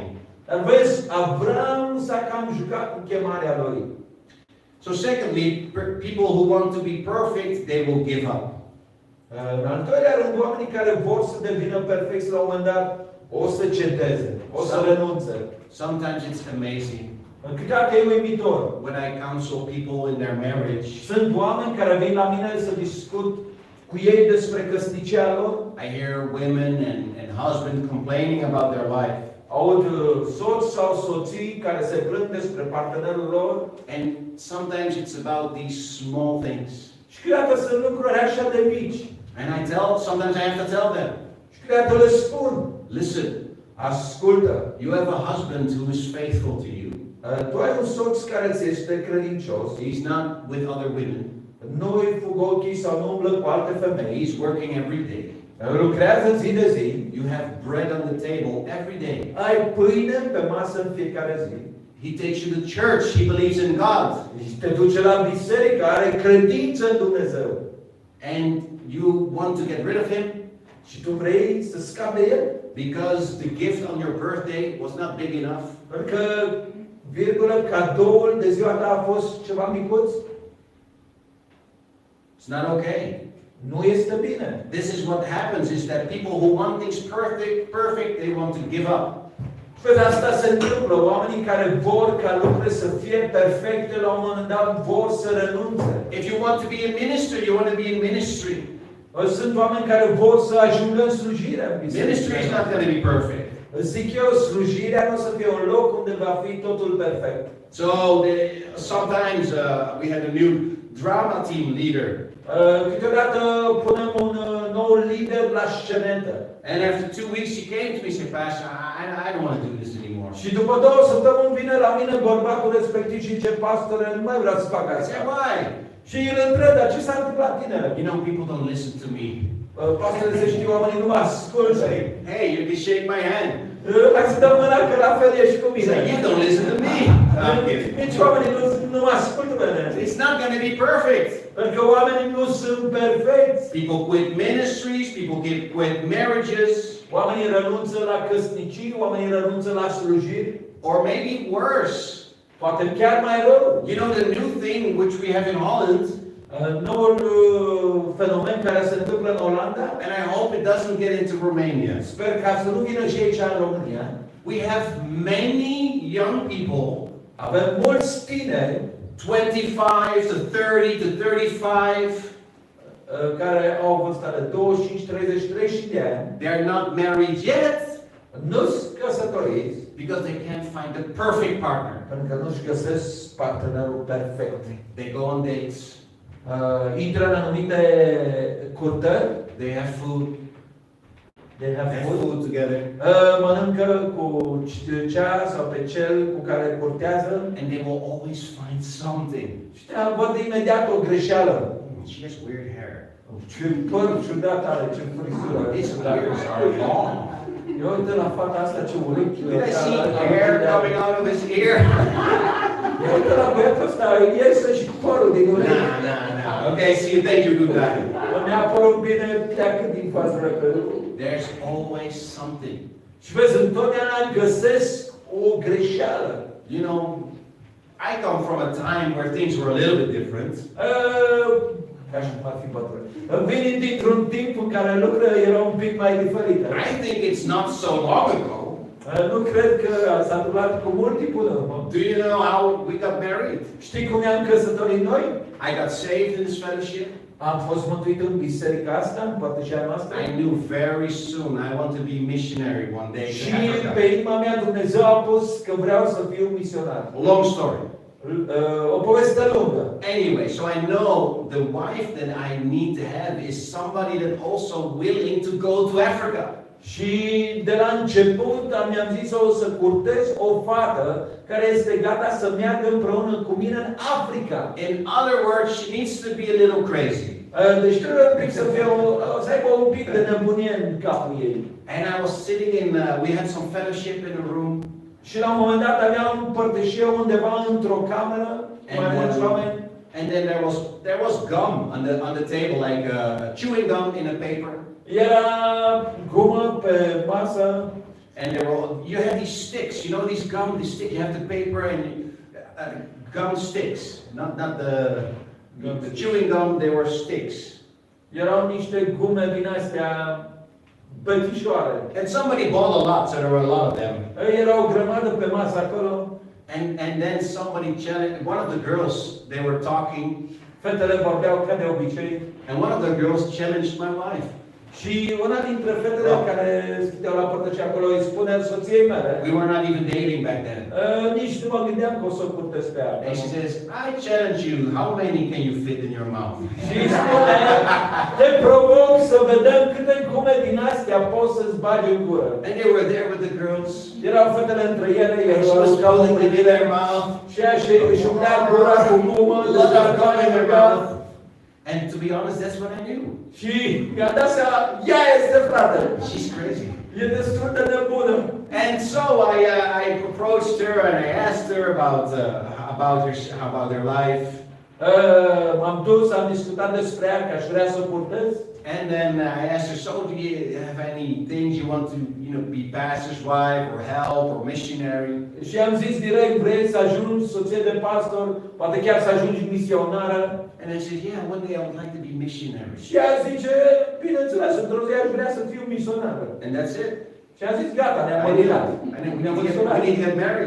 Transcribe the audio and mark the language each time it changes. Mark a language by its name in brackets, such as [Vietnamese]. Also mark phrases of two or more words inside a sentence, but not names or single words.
[Romanian] Dar vezi, Avram s-a cam jucat cu chemarea lui. [English] So secondly, people who want to be perfect, they will give up. [Romanian] În al doilea rând, oamenii care vor să devină perfecți la un moment dat, o să cedeze, o să renunțe. [English] Sometimes it's amazing [Romanian] Câteodată e uimitor. [English] when I counsel people in their marriage. [Romanian] Sunt oameni care vin la mine să discut cu ei despre căsnicia lor. [English] I hear women and husband complaining about their life. [Romanian] Aud soți sau soții care se plâng despre partenerul lor. [English] And sometimes it's about these small things. [Romanian] Și câteodată sunt lucruri așa de mici. [English] And sometimes I have to tell them, [Romanian] Și câteodată le spun, [English] listen, [Romanian] ascultă, [English] you have a husband who is faithful to you. [Romanian] tu ai un soț care ți este credincios. [English] He's not with other women. [Romanian] Nu îi fug ochii sau nu umblă cu alte femei. [English] He's working every day. [Romanian] Lucrează zi de zi. [English] You have bread on the table every day. [Romanian] Ai pâine pe masă în fiecare zi. [English] He takes you to church. He believes in God. [Romanian] Și te duce la biserică, are credință în Dumnezeu. [English] And you want to get rid of him [Romanian] Și tu vrei să scapi de el? [English] because the gift on your birthday was not big enough. [Romanian] Pentru că, virgulă, cadoul de ziua ta a fost ceva micuț? [English] It's not okay. [Romanian] Nu este bine. [English] This is what happens, is that people who want things perfect, they want to give up. [Romanian] Pe asta se întâmplă. Oamenii care vor ca lucrurile să fie perfecte, la un moment dat vor să renunțe. [English] If you want to be a minister, you want to be in ministry. [Romanian] Sunt oameni care vor să ajungă în slujirea. [English] Ministry is not going to be perfect. [Romanian] Zic eu, slujirea nu o să fie un loc unde va fi totul perfect. [English] So sometimes we had a new drama team leader. [Romanian] Câteodată punem un nou lider la scenetă. [English] And after 2 weeks he came to me and said, Pastor, I don't want to do this anymore. [Romanian] Și după 2 săptămâni vine la mine bărbatul respectiv și zice, pastore, nu mai vreau să fac [English] I [Romanian] asta. [English] said, why? [Romanian] Și îl întreb, dar ce s-a întâmplat, tinere? [English] You know, people don't listen to me. [Romanian] Pastore, să știi, oamenii nu mă ascultă. [English] Hey, you can shake my hand. [Romanian] Hai să dăm mâna că la fel ești cu [English] He [Romanian] mine. [English] said, you don't listen to me. No, I'm kidding. [Romanian] Nici oamenii nu mă ascultă pe mine. [English] It's not going to be perfect. [Romanian] Pentru că oamenii nu sunt perfecți. [English] People quit ministries, people quit marriages, [Romanian] Oamenii renunță la căsnicii, oamenii renunță la slujiri. [English] or maybe worse. [Romanian] Poate chiar mai rău. [English] You know, the new thing which we have in Holland, [Romanian] Noul fenomen care se întâmplă în Olanda, [English] and I hope it doesn't get into Romania. [Romanian] sper ca să nu vină și aici în România. [English] We have many young people, [Romanian] Avem mulți tineri [English] 25 to 30 to 35. [Romanian] care au vârsta de 25, 30, 30 de ani. [English] They are not married yet [Romanian] Nu sunt căsătoriți [English] because they can't find the perfect partner. [Romanian] pentru că nu-și găsesc partenerul perfect. [English] They go on dates, [Romanian] Intră în anumite curtări, [English] they have food, they have food, food together, [Romanian] mănâncă cu cea sau pe cel cu care curtează [English] and they will always find something. [Romanian] și văd imediat o greșeală. [English] She has weird hair. [Romanian] Ce păr ciudat are, ce frizură. [English] His ears are long. [Romanian] Eu uite la fata asta, ce urechi. [English] Did I see hair coming out of his ear? [Romanian] Eu uite la băiatul ăsta, iese și părul din urechi. [English] No. Okay, see you. Thank you, good guy. [Romanian] Mi-a părut bine, pleacă din față repede. [English] There's always something. [Romanian] Și vezi, întotdeauna găsesc o greșeală. [English] You know, I come from a time where things were a little bit different. [Romanian] Ca și ar fi bătrân. Vin dintr-un timp în care lucrurile erau un pic mai diferite. [English] I think it's not so long ago. [Romanian] Nu cred că s-a întâmplat cu mult timp în urmă. [English] Do you know how we got married? [Romanian] Știi cum ne-am căsătorit noi? [English] I got saved in this fellowship. [Romanian] Am fost mântuit în biserica asta, în părtășia noastră. [English] I knew very soon I want to be missionary one day [Romanian] Și [English] to Africa. [Romanian] pe inima mea Dumnezeu a pus că vreau să fiu misionar. [English] Long story. [Romanian] O poveste lungă. [English] Anyway, so I know the wife that I need to have is somebody that also willing to go to Africa. [Romanian] Și de la început mi-am zis o să curtez o fată care este gata să meargă împreună cu mine în Africa. [English] In other words, she needs to be a little crazy. [Romanian] Deci trebuie un pic să aibă un pic de nebunie în capul ei. [English] And I was sitting in, we had some fellowship in a room. [Romanian] Și la un moment dat aveam un părtășie undeva într-o cameră, mai mulți oameni. [English] And then there was gum on the table, like chewing gum in a paper. [Romanian] Era gumă pe masă. [English] And you had these sticks, you know these sticks. You have the paper and gum sticks, not the chewing gum. They were sticks. [Romanian] Erau niște gume din astea bătișoare. [English] And somebody bought a lot, so there were a lot of them. [Romanian] Era o grămadă pe masă acolo. [English] And then somebody challenged one of the girls. They were talking. [Romanian] Fetele vorbeau ca de obicei. [English] And one of the girls challenged my wife. [Romanian] Și una dintre fetele care stăteau la părtășie acolo îi spune soției mele. [English] We were not even dating back then. [Romanian] Nici nu mă gândeam că o să o curtez pe ea. [English] And she says, I challenge you, how many can you fit in your mouth? [Romanian] Și îi spune, te provoc să vedem câte gume din astea poți să-ți bagi în gură. [English] And they were there with the girls. [Romanian] Erau fetele între ele, [English] And she was pulling it in their mouth. [Romanian] și ea își umplea gura cu gumă, [English] A lot of gum in their mouth. And to be honest, that's what I knew. [Romanian] și mi-a dat seama, ea este frate. [English] She's crazy. [Romanian] E destul de nebună. [English] And so I approached her and I asked her about her life. [Romanian] M-am dus, am discutat despre ea, că aș vrea să o curtez. [English] And then I asked her, so do you have any things you want to, be pastor's wife or help or missionary? [Romanian] Și am zis direct, vrei să ajungi soție de pastor, poate chiar să ajungi misionară. [English] And I said, yeah, one day I would like to be missionary. [Romanian] Și ea zice, bineînțeles, într-o zi aș vrea să fiu misionară. [English] And that's it. [Romanian] Și am zis, gata, ne-am măritat. [English] And then we need to get married.